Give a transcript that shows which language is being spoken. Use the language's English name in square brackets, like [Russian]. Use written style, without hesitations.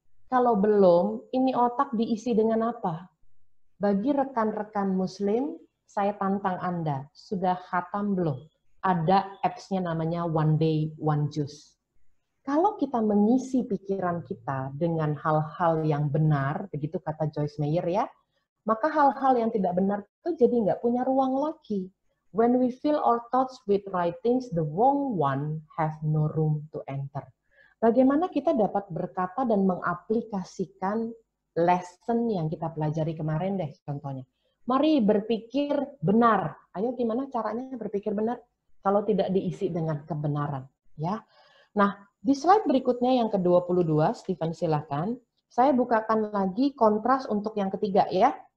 [Indonesian] Kalau belum, ini otak diisi dengan apa? Bagi rekan-rekan Muslim, saya tantang Anda, sudah khatam belum? Ada apps-nya namanya One Day, One Juice. Kalau kita mengisi pikiran kita dengan hal-hal yang benar, begitu kata Joyce Meyer ya, maka hal-hal yang tidak benar itu jadi nggak punya ruang lagi. [English] When we fill our thoughts with right things, the wrong one have no room to enter. [Indonesian] Bagaimana kita dapat berkata dan mengaplikasikan lesson yang kita pelajari kemarin deh contohnya. Mari berpikir benar. Ayo gimana caranya berpikir benar kalau tidak diisi dengan kebenaran, ya. Nah, di slide berikutnya yang ke-22, Stephen silakan. Saya bukakan lagi kontras untuk yang ketiga ya.